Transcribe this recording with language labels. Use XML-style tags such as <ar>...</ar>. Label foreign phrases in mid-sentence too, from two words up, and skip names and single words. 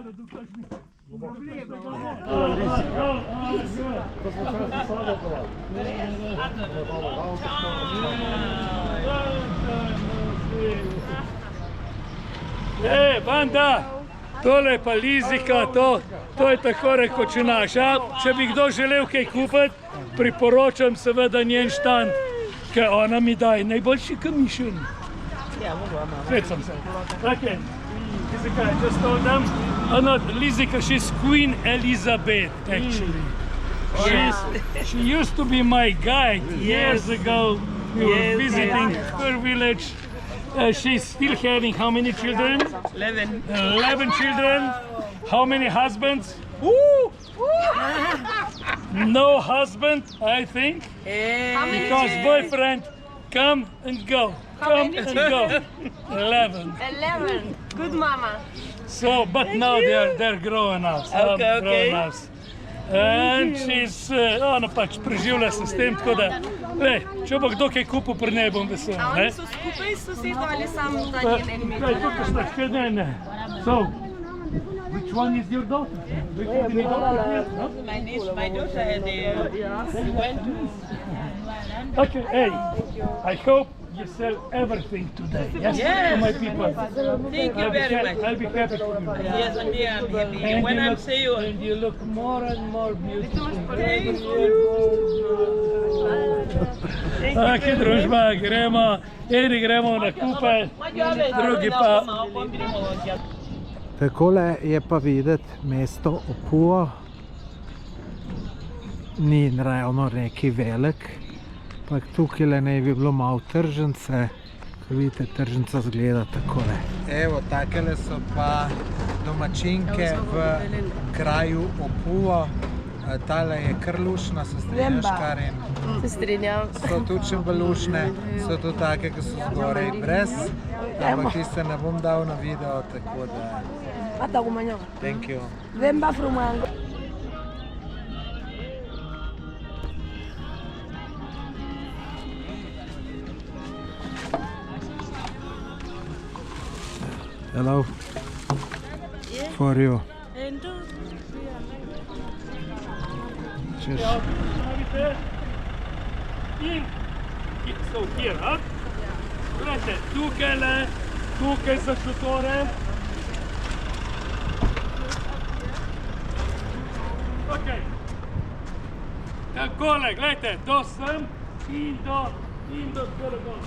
<sl>Banda! Tole je pa Lizika, to je tako rekoč naša. Če bi kdo želel kaj kupiti, priporočam seveda njen štand, ker ona mi daje najboljši kamišen. Svetcam se. Okay. Lizika,</sl> <en>I just told them. Not Lizika, she's Queen Elizabeth, actually. She used to be my guide years ago. We were visiting her village. She's still having how many children? 11. 11 children. How many husbands? No husband, I think. Because boyfriend come and go. Come and go. 11. 11. Good mama. So, but now they're growing up. Growing ups. And she's,</en> <sl>ona pač preživlja se s tem, tako da, če bo kdo kaj kupil, pri njej bom vesel. A oni so skupaj s sosedo ali samo ta njen enem? Ne.</sl> <en>So, which one is your daughter? My daughter had Okay, hey, I hope you sell everything today, yes? To my people. Thank you very much. I'll be happy to do that. Yes, and yeah, I'm happy. And When I'm see you. And you look more and more beautiful. Thank you.</en> <sl>Taki družba, eni gremo na kupe, drugi pa... Takole je pa videti mesto Opuo. Ni ravno neki velik, ampak tukaj naj bi bilo malo tržnice. Ko vidite, tržnica zgleda takole. Evo, takele so pa domačinke v kraju Opuo. Tale je kar lušna, se strinjaš, Karin? Se strinjam. So tudi čembelušne, so tudi take, ki so zgoraj brez. Ampak tiste ne bom dal na video, tako da...</sl> <en>Thank you. Vemba frumango. Hello. For you. Cheers. In so here, ha?</en> <sl>Gledajte, tukaj so šotore. Ok. Takole, gledajte, to sem in do skoro dol.</sl>